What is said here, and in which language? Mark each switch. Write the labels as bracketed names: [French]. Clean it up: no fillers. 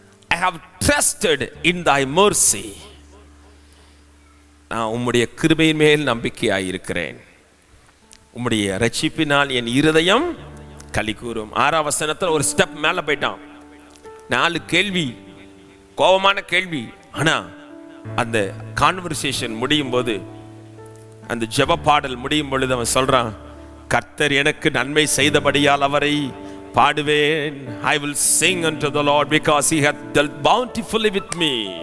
[English] I have trusted in thy mercy. [Tamil] நான் உம்முடைய கிருபையின் மேல் நம்பிக்கையாய் இருக்கிறேன், உம்முடைய ரட்சிப்பினால் என் இருதயம் களி கூறும். 6ஆம் வசனத்தில் ஒரு ஸ்டெப் மேல போயிட்டான். 4 கேள்வி, கோபமான கேள்வி. ஆனா அந்த கான்வர்சேஷன் முடியும் போது, அந்த ஜெப பாடல் முடியும் பொழுது அவன் சொல்றான், கர்த்தர் எனக்கு நன்மை செய்தபடியால் அவரை பாடுவேன். [English] I will sing unto the Lord because he hath dealt bountifully with me.